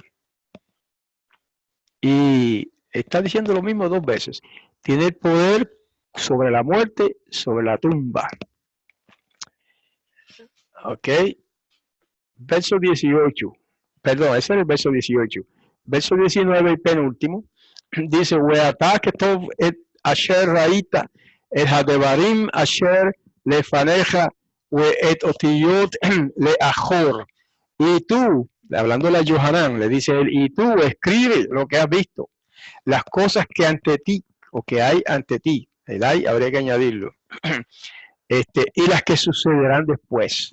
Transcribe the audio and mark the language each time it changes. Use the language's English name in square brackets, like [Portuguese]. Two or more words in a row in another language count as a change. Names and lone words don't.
[Spanish] Y está diciendo lo mismo dos veces. Tiene el poder sobre la muerte, sobre la tumba. ¿Ok? Verso 18. Perdón, ese es el verso 18. Verso 19, el penúltimo. Dice, [Hebrew] ועתה כתוב את אשר ראית אל הדברים אשר לפניך ואת אותיות לאחור. [Spanish] Y tú, hablando a Yohanan, le dice él, y tú escribe lo que has visto, las cosas que ante ti, o que hay ante ti. El hay habría que añadirlo. Y las que sucederán después.